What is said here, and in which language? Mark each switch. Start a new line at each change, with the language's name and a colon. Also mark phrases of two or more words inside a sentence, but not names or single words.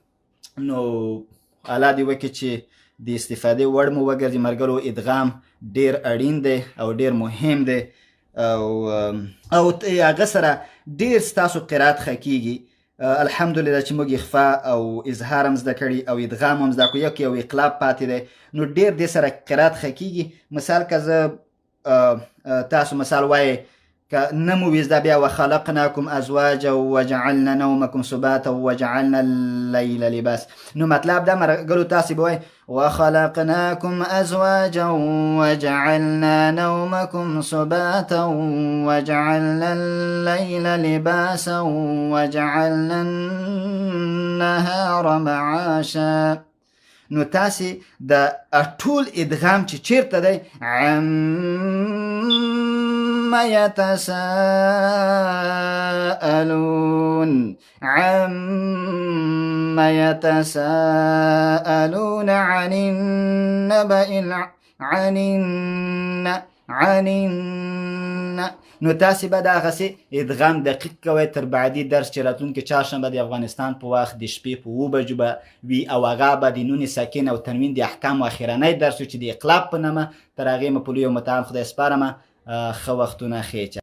Pashto: نو الله دې وکړي چې د استفاده وړ مو وګرځي مرګلو ادغام ډیر اړین دی او ډیر مهم دی او هغه سره ډیر ستاسو قرات خکېږي الحمدلله چې موږ اخفاء او اظهار هم زده کړي او ادغام هم زده کړو یو اقلاب پاتې دی نو ډیر دې سره قرات خکېږي مثال که زه تاسو مثال وایي نمو ویزدا بیا
Arabic: وخلقناكم ازواجا وجعلنا نومكم سباتا وجعلنا الليل لباس
Pashto: نو مطلب دا مرګلو تاسو به
Arabic: وخلقناكم ازواجا وجعلنا نومكم سباتا وجعلنا الليل لباسا وجعلنا النهار معاشا
Pashto: نو تاسو د ټول ادغام چې چیرته دی يتساءلون
Arabic: عما يتساءلون عن النبأ
Pashto: نو تاسې به دغسې ادغام دقیق کوئ تر بعدي درس چې راتلونکي چهارشنبه د افغانستان په وخت د شپې په 7 بجو به وي او هغه به د نون ساکن او تنوین د احکامو اخرنی درس و چې د اقلاب په نامه تر هغې مو په لوی او متعال خدای سپارمه ښه وختونه ښې